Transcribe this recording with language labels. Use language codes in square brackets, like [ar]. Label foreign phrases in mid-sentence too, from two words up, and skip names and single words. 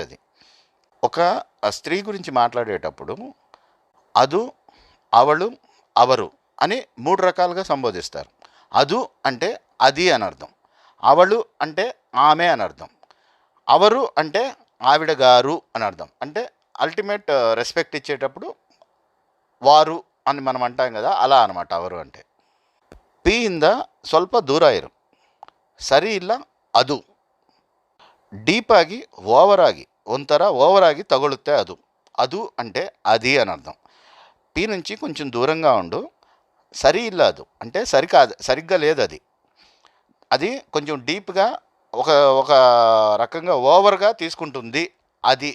[te] అది ఒక స్త్రీ గురించి మాట్లాడేటప్పుడు అదు, అవಳು, అవరు అని 3 రకాలుగా సంబోధిస్తారు. అదు అంటే అది అని అర్థం, అవಳು అంటే ఆమె అని అర్థం, అవరు అంటే ఆవిడ గారు అని అర్థం. అంటే [en] ultimate respect [te] ఇచ్చేటప్పుడు వారు అని మనం అంటాం కదా, అలా అనమాట అవరు అంటే. [kn] ಪಿ ಇಂದ ಸ್ವಲ್ಪ ದೂರ ಇರು, ಸರಿ ಇಲ್ಲ ಅದು. ಡೀಪ್ ಆಗಿ ಓವರ್ ಆಗಿ ಒಂಥರ ಓವರ್ ಆಗಿ ತಗುಲುತೆ ಅದು. [te] అదు అంటే అది అని అర్థం. పి నుంచి కొంచెం దూరంగా ఉండు. [kn] ಸರಿ ಇಲ್ಲ ಅದು [te] అంటే సరికాదు, సరిగ్గా లేదు అది. అది కొంచెం డీప్గా ఒక ఒక రకంగా ఓవర్గా తీసుకుంటుంది అది.